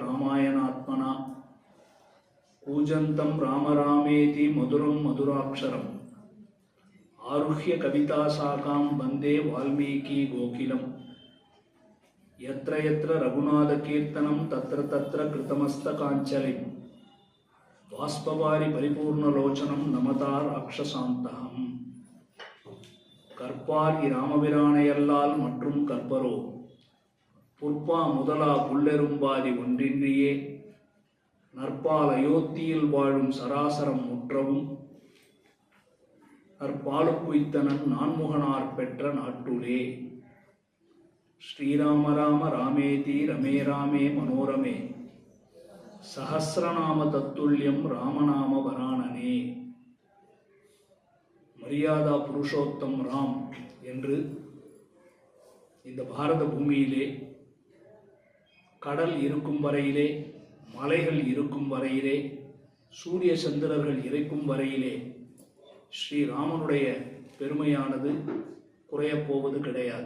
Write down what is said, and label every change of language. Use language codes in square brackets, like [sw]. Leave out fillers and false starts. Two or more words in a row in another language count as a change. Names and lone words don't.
[sa] रामायणात्मना कूजन्तं राम रामेति मधुरं मधुराक्षरम् आरुह्य कविताशाखां वन्दे वाल्मीकि गोकुलम् यत्र यत्र रघुनाथकीर्तनं तत्र तत्र कृतमस्तकाञ्जलिं बाष्पवारि परिपूर्णलोचनं नमता राक्षसान्तहम् [ta] கற்பார் இராமபிரானையல்லால் மற்றும் கற்பரோ புற்பா முதலா புல்லெரும்பாதி ஒன்றின்றியே நற்பால் அயோத்தியில் வாழும் சராசரம் முற்றவும் நற்பாலுக்குய்த்தனன் நான்முகனார் பெற்ற நாட்டுலே [sa] श्रीराम राम रामेति रमे रामे मनोरमे सहस्रनाम तत्तुल्यं रामनाम वरानने मर्यादा पुरुषोत्तम राम [ta] என்று இந்த பாரத பூமியிலே கடல் இருக்கும் வரையிலே மலைகள் இருக்கும் வரையிலே சூரிய சந்திரர்கள் இருக்கும் வரையிலே ஸ்ரீராமனுடைய பெருமையானது குறையப் போவது கிடையாது.